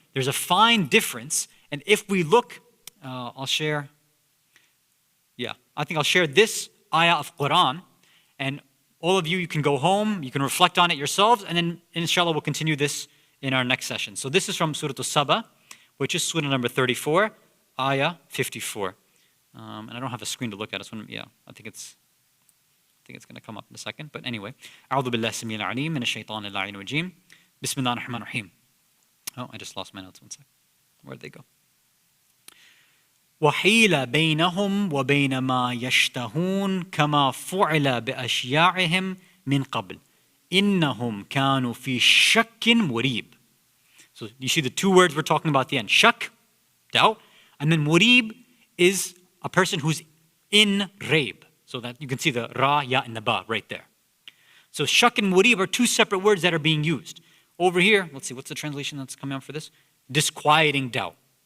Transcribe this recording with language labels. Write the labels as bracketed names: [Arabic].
[English] There's a fine difference, and if we look, I'll share this ayah of Quran, and all of you, you can go home, you can reflect on it yourselves, and then inshallah we'll continue this in our next session. So this is from Surah As-Saba, which is Surah number 34, ayah 54. And I don't have a screen to look at. I think it's going to come up in a second. But anyway, [Arabic] أعوذ بالله السميع العليم من الشيطان اللعين الرجيم بسم الله الرحمن الرحيم. [English] Oh, I just lost my notes. One sec. Where'd they go? [Arabic] وحيل بينهم وبين ما يشتهون كما فعل بأشياعهم من قبل إنهم كانوا في شك مريب. [English] So you see the two words we're talking about at the end. Shak, doubt, and then murib is a person who's in raib. So that you can see the ra, ya, and the ba right there. So shak and murib are two separate words that are being used. Over here, let's see, what's the translation that's coming out for this? Disquieting doubt.